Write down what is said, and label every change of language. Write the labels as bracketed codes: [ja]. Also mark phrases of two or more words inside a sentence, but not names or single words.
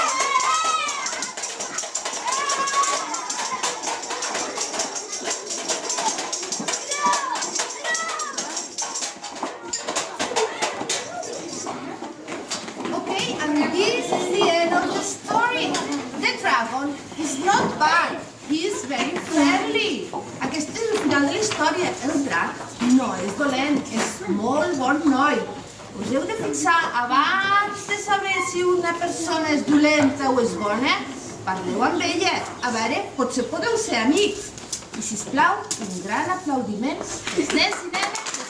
[en] Okay, and this is the end of the story. The dragon is not bad. He is very friendly. [ca] Aquest és el final de la història. El drac no és dolent, és molt bon noi. Us heu de fixar, abans de saber si una persona és dolenta o és bona, parleu amb ella. A veure, potser podeu ser amics. I sisplau, un gran aplaudiment als nens i nenes.